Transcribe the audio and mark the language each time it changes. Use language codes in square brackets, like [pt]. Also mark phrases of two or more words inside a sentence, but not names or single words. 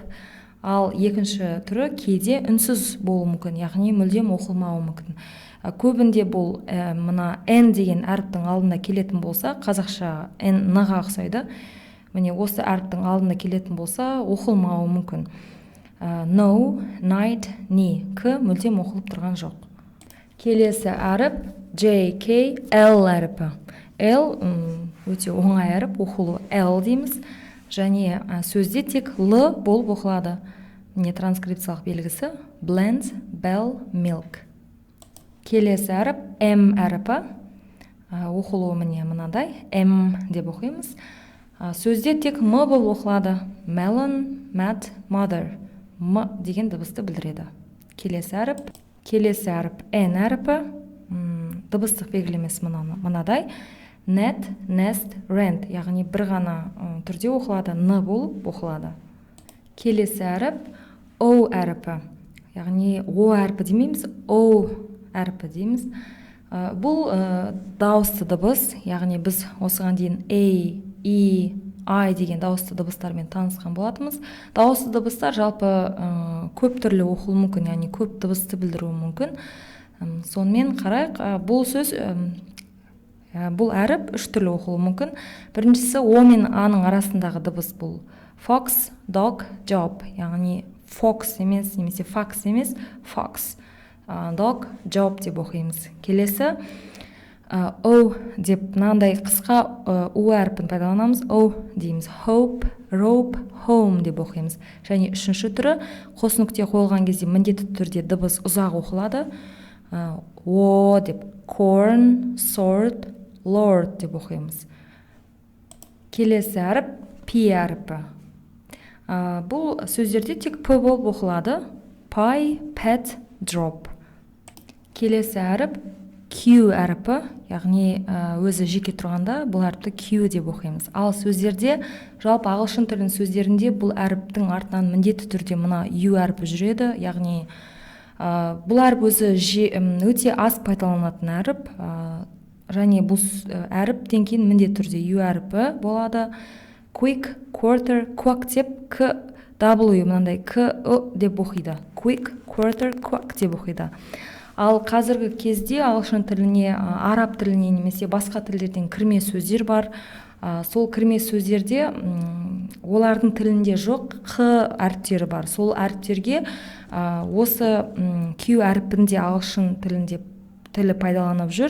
[kk] Ал екінші түрі K-де үнсіз болуы мүмкін, яғни мүлдем оқылмауы мүмкін. Көбінде бұл мына N деген әріптің алдында келетін болса, қазақша N-ға ұқсайды. Міне осы әріптің алдында келетін болса, оқылмауы мүмкін. [en] No, night, ni. [kk] К мүлдем оқылып тұрған жоқ. Келесі әріп J, K, L әріпі. L өте оңай әріп, оқылу L дейміз. Және сөзде тек L болып оқылады. Міне транскрипциялық белгісі [en] blend, bell, milk. [kk] Келесі әріп M әріпі. Оқылуы міне мынадай, M деп оқимыз. Сөзде тек M болып оқылады. [en] Melon, mat, mother. [kk] М деген дыбысты білдіреді. Келесі әріп N әріпі. Дыбыстық белгілемесі мынадай. [en] Net, nest, rent. [kk] Яғни бір ғана түрде оқылады, Н болып оқылады. Келесі әріп O әріпі. Яғни O әріпі демейміз, O әріпі дейміз. Бұл дауысты дыбыс, яғни біз осыған дейін A, E, I деген дауысты дыбыстармен танысқан болатымыз. Дауысты дыбыстар жалпы көп түрлі оқылуы мүмкін, яғни көп дыбысты білдіруі мүмкін. Сонымен қарайық, бұл әріп үш түрлі оқылуы мүмкін. Біріншісі O мен A-ның арасындағы дыбыс бұл [en] fox, dog, job, [kk] яғни fox емес, немесе fax емес, [en] fox, dog, job [kk] деп оқимыз. Келесі O деп мынандай қысқа U әріпін пайдаланамыз. O дейміз. [en] Hope, rope, home [kk] деп оқимыз. Және үшінші түрі қос нүкте қойылған кезде міндетті түрде дыбыс ұзақ оқылады. O деп [en] corn, sword, lord [kk] деп оқимыз. Келесі әріп P әріпі. Бұл сөздерде тек P болып оқылады. [en] Pie, pet, drop. [kk] Келесі әріп Q әріпі, яғни өзі жеке тұрғанда бұл әріпті Q деп оқимыз. Ал сөздерде, жалпы ағылшын тілінің сөздерінде бұл әріптің артынан міндетті түрде мына U әріпі жүреді, яғни бұл әріп өзі өте аз пайдаланатын әріп, және бұл әріптен кейін міндетті түрде U әріпі болады. [en] Quick, quarter, quack [kk] деп W мынандай K деп оқиды. [en] Quick, quarter, quack [kk] деп оқиды. Ал қазіргі кезде ағылшын тіліне, араб тіліне немесе басқа тілдерден кірме сөздер бар. Сол кірме сөздерде олардың тілінде жоқ Q әріптері бар. Сол әріптерге осы Q әріпінде ағылшын тілі пайдаланып жүр.